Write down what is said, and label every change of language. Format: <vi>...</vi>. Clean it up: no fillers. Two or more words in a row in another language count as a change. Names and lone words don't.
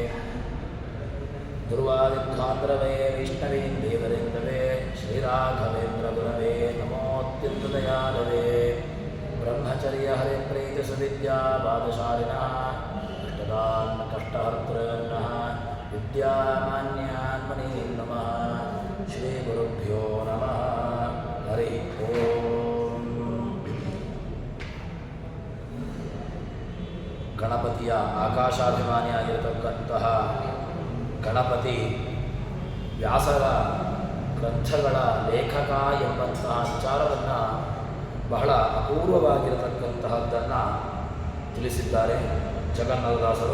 <sa>दुर्वादिध्वान्तरवे वैष्णवीं देवरेन्दवे श्रीराघवेन्द्रगुरवे नमोऽत्यन्तदयालवे। ब्रह्मचर्य हरिप्रीतिसुविद्या वादशालिनः इष्टदान् कष्टहर्तॄन्नः विद्यामान्यान् मुनीन् नमः। श्रीगुरुभ्यो नमः। हरि ओम्।</sa> <kn>ಗಣಪತಿಯ ಆಕಾಶಾಭಿಮಾನಿಯಾಗಿರತಕ್ಕಂತಹ ಗಣಪತಿ ವ್ಯಾಸರ ಗ್ರಂಥಗಳ ಲೇಖಕ ಎಂಬಂತಹ ವಿಚಾರವನ್ನು ಬಹಳ ಅಪೂರ್ವವಾಗಿರತಕ್ಕಂತಹದ್ದನ್ನು ತಿಳಿಸಿದ್ದಾರೆ ಜಗನ್ನಾಥದಾಸರು.</kn>